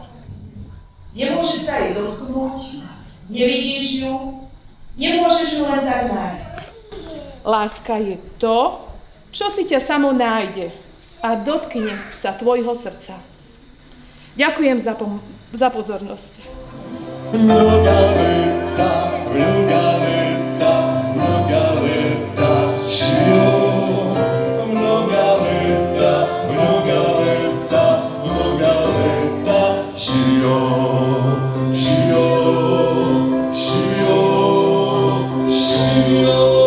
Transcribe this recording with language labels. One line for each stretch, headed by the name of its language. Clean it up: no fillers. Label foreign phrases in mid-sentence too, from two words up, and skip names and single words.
Slovak: Nemôže sa jej dotknúť, nevidíš ju, nemôžeš ju len tak nájsť. Láska je to, čo si ťa samo nájde a dotkne sa tvojho srdca. Ďakujem za pozornosť.
Church Slavic: Mnoga leta, mnoga leta, mnoga leta, žijú. Mnoga leta, mnoga leta, mnoga leta,
Slovak: žijú, žijú, žijú, žijú.